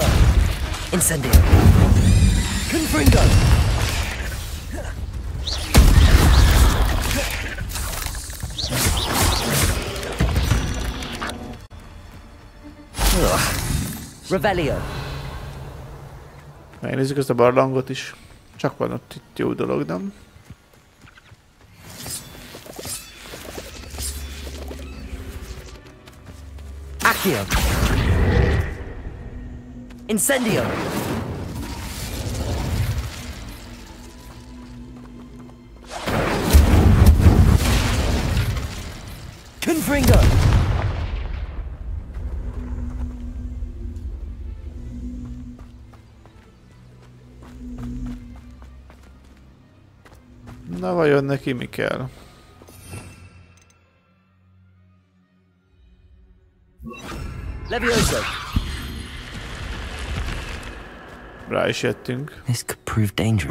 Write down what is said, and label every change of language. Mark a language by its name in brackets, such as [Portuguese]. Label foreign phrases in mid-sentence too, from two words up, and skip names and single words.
[Hungarian] Incendio. Confringo. Revelio. Megnézzük ezt a barlangot is. Csak van ott itt jó dolog, nem? Accio. Incendio. Confringo. Na vajon neki mi kell? Levioso. Rá is jöttünk. [English] This could prove dangerous.